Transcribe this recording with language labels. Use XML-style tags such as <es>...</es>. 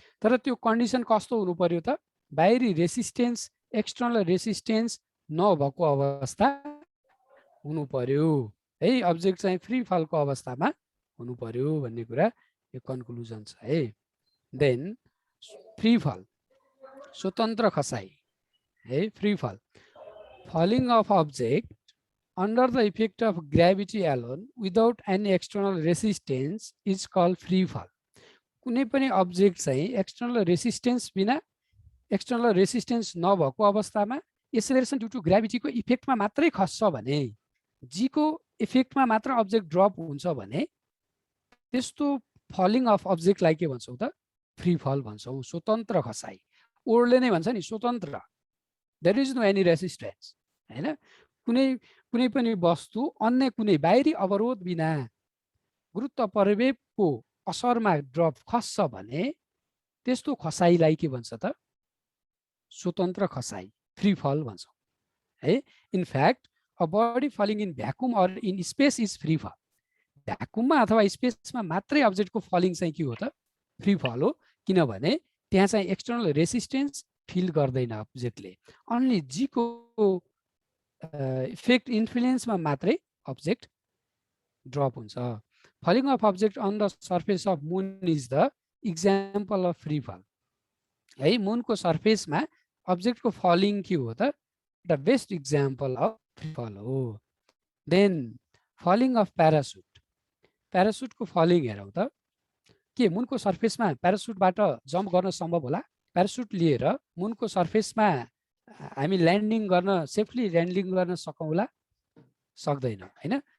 <ne>तर त्यो कन्डिसन कस्तो हुनु पर्यो त? बाहिरी रेसिस्टेन्स, एक्सटर्नल रेसिस्टेन्स नभएको अवस्था हुनु पर्यो है, अब्जेक्ट चाहिँ फ्री फलको अवस्थामा हुनु पर्यो भन्ने कुरा यो कन्क्लुजन छ है।</ne> <en>then free fall,</en> <ne>स्वतन्त्र खसाई है,</ne> <en>Free fall, falling of object under the effect of gravity alone without any external resistance is called free fall.</en> <ne>कुनै पनि अब्जेक्ट चाहिँ एक्सटर्नल रेसिस्टेन्स बिना, एक्सटर्नल रेसिस्टेन्स नभएको अवस्थामा एक्सेलरेसन ड्यू टु ग्राभिटीको इफेक्टमा मात्रै खस्छ भने, जी को इफेक्टमा मात्र अब्जेक्ट ड्रप हुन्छ भने त्यस्तो फलिङ अफ अब्जेक्टलाई के भन्छौँ त? फ्री फल भन्छौँ, स्वतन्त्र खसाई। ओर्डले नै भन्छ नि स्वतन्त्र,</ne> <en>there is no any resistance</en> <ne>हैन। कुनै पनि वस्तु अन्य कुनै बाहिरी अवरोध बिना गुरुत्व प्रवेगको असरमा ड्रप खस्छ भने त्यस्तो खसाइलाई के भन्छ त? स्वतन्त्र खसाई, फ्री फल भन्छौँ है।</ne> <en>In fact a body falling in vacuum or in space is free fall.</en> <ne>भ्याकुममा अथवा स्पेसमा मात्रै अब्जेक्टको फलिङ चाहिँ के हो त? फ्री फल हो, किनभने त्यहाँ चाहिँ एक्सटर्नल रेसिस्टेन्स फिल गर्दैन अब्जेक्टले, अन्ली जी को इफेक्ट इन्फ्लुएन्समा मात्रै अब्जेक्ट ड्रप हुन्छ।</ne> <en>Falling of object on the surface of moon is the example of free fall है।</en> <ne>मुनको सर्फेसमा अब्जेक्टको फलिङ के हो त?</ne> <en>the best example of free fall</en> <ne>हो। Then falling of parachute, प्यारासुटको falling हेरौँ त के मुनको सर्फेसमा प्यारासुटबाट जम्प गर्न सम्भव होला? प्यारासुट लिएर मुनको सर्फेसमा हामी ल्यान्डिङ गर्न, सेफली ल्यान्डिङ गर्न सकौँला? सक्दैन हैन।</ne>